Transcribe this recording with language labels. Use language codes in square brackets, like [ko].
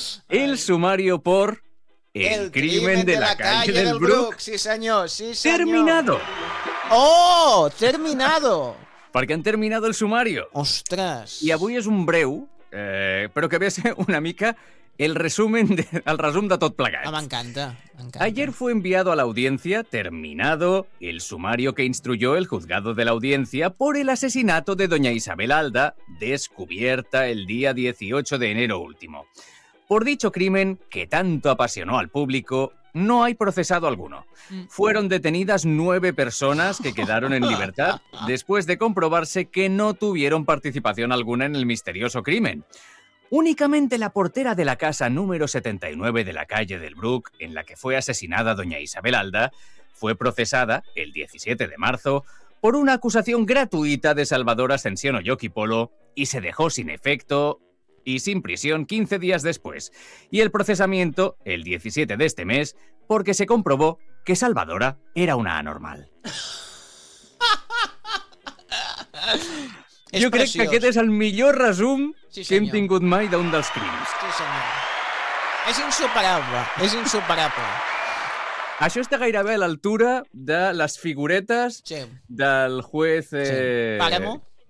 [es] El sumario por el crimen de la calle del Bruc. [ca] Sí, senyor, sí, senyor. [es] Terminado. Oh, terminado. [ca] Perquè han terminat el sumario. Ostres. I avui és un breu, però que ve a ser una mica... el resum de tot plegat. Ah, m'encanta. [es] Ayer fue enviado a la audiencia, terminado, el sumario que instruyó el juzgado de la audiencia por el asesinato de doña Isabel Alda, descubierta el día 18 de enero último. Por dicho crimen, que tanto apasionó al público, no hay procesado alguno. Fueron detenidas 9 personas que quedaron en libertad después de comprobarse que no tuvieron participación alguna en el misterioso crimen. Únicamente la portera de la casa número 79 de la calle del Bruc, en la que fue asesinada doña Isabel Alda, fue procesada el 17 de marzo por una acusación gratuita de Salvador Ascensión Olloqui Polo y se dejó sin efecto y sin prisión 15 días después. Y el procesamiento el 17 de este mes porque se comprobó que Salvadora era una anormal. [ca] És jo preciós. Crec que aquest és el millor resum sí, que hem tingut mai d'un dels crims. Sí, senyor. És insuperable, és insuperable. Això està gairebé a l'altura de les figuretes sí. [es] del juez... Sí. Páramo.